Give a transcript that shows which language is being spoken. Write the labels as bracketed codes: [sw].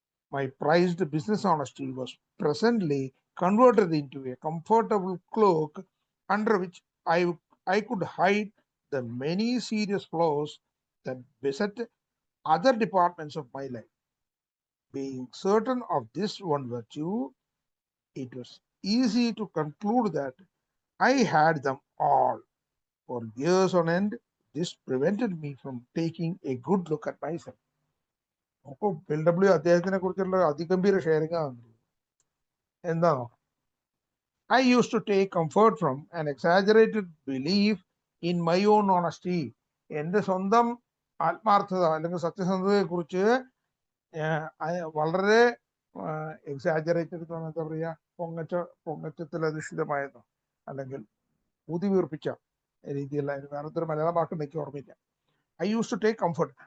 [en] My prized business honesty was presently converted into a comfortable cloak under which I could hide the many serious flaws that beset other departments of my life. Being certain of this one virtue, it was easy to conclude that I had them all. For years on end, this prevented me from taking a good look at myself. [ml] നോക്കൂ, LW അദ്ദേഹത്തിനെ കുറിച്ചുള്ള അതിഗംഭീര sharing ആണ്. എന്താണോ? [en] I used to take comfort from an exaggerated belief in my own honesty. [ml] എൻ്റെ സ്വന്തം ആത്മാർത്ഥത അല്ലെങ്കിൽ സത്യസന്ധതയെ കുറിച്ച് വളരെ എക്സാജറേറ്റഡ്, എന്താ പറയുക, പൊങ്ങച്ചത്തിൽ അധിഷ്ഠിതമായതോ അല്ലെങ്കിൽ ഊതിവീർപ്പിച്ച രീതിയിലുള്ള വേറൊരു മലയാളം വാക്ക് എനിക്ക് ഓർമ്മയില്ല. [en] I use to take comfort.